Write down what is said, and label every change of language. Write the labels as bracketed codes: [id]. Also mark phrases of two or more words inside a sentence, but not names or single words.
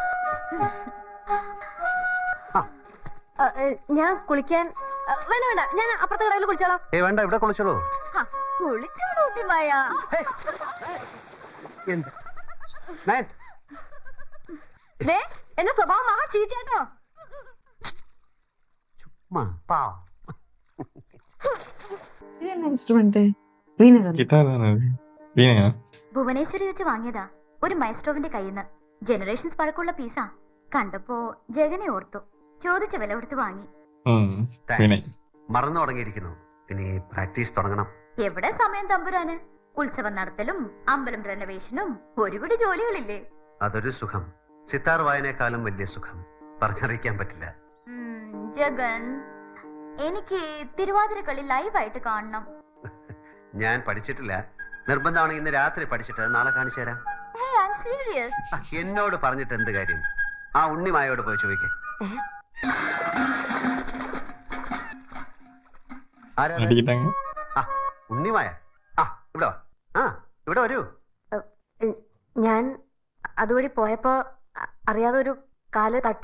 [ml] ഞാൻ കുളിക്കാൻ വേണ്ട വേണ്ട, ഞാൻ അപ്പുറത്തെ കടയിൽ കുളിച്ചോളാം. വേണ്ട, ഇവിടെ കുളിച്ചോളൂ. കുളിച്ചോട്ടിമായ എന്റെ സ്വഭാവം മഹാ ചീത്തയാട്ടോ. [ta] இது என்ன இன்ஸ்ட்ருமெண்ட்? வீணை. கிட்டார் தானே அது? வீணையா? [ml] ഭുവനേശ്വരി വെച്ച് വാങ്ങിയതാ, ഒരു മൈസ്ട്രോവിന്റെ കയ്യിന്ന്. ജനറേഷൻസ് പഴക്കമുള്ള പീസാ. കണ്ടപ്പോ ജഗനെ ഓർത്തു, ചോദിച്ച വില കൊടുത്ത് വാങ്ങി. [ta] வீணை. [ml] മറന്നു തുടങ്ങിയിരിക്കുന്നു. ഇനി പ്രാക്ടീസ് തുടങ്ങണം. എവിടെ സമയം തമ്പുരാന്? ഉത്സവം നടത്തലും അമ്പലം റെനോവേഷനും ഒരുപിടി ജോലികളില്ലേ. അതൊരു സുഖം. സിത്താർ വായനേക്കാളും വലിയ സുഖം പറഞ്ഞറിയിക്കാൻ പറ്റില്ല. ജഗൻ, എനിക്ക് തിരുവാതിരക്കളി ലൈവായിട്ട് കാണണം. ഞാൻ പഠിച്ചിട്ടില്ല. നിർബന്ധമാണെങ്കിൽ ഇന്ന് രാത്രി പഠിച്ചിട്ട് നാളെ കാണിച്ചു തരാം. [en] Hey, I'm serious. [ml] എന്നോട് പറഞ്ഞിട്ട് എന്ത് കാര്യം? ആ ഉണ്ണിമായോട് പോയി ചോദിക്കേ. [ta] அடிக்கிட்டாங்க. [ml] ഉണ്ണിമായ. ഇവിടെ വാ. ഇവിടെ വരൂ. ഞാൻ അതുവഴി പോയപ്പോ അറിയാതെ ഒരു കാല് തട്ടി.